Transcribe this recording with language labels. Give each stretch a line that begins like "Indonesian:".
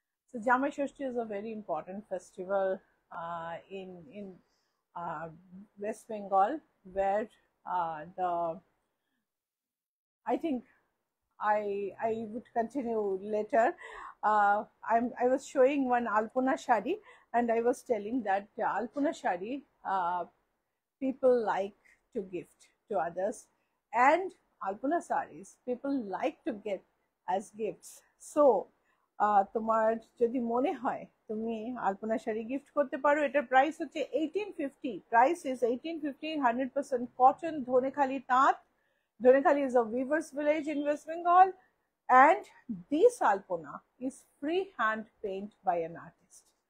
English: So Jamai Shoshti is a very important festival in West Bengal, where the I think I would continue later. I was showing one Alpuna Shadi, and I was telling that Alpuna Shadi people like to gift to others, and Alpuna sarees people like to get as gifts.
Bangla: So তোমার যদি মনে হয় তুমি আলপনা sari gift করতে পারো, এটার price হচ্ছে 1850।
English: price is
Bangla: 1850, 100% cotton, Dhanekhali তাঁত।
English: Dhonekali is a weaver's village in West Bengal, and this alpona is free hand paint by an artist.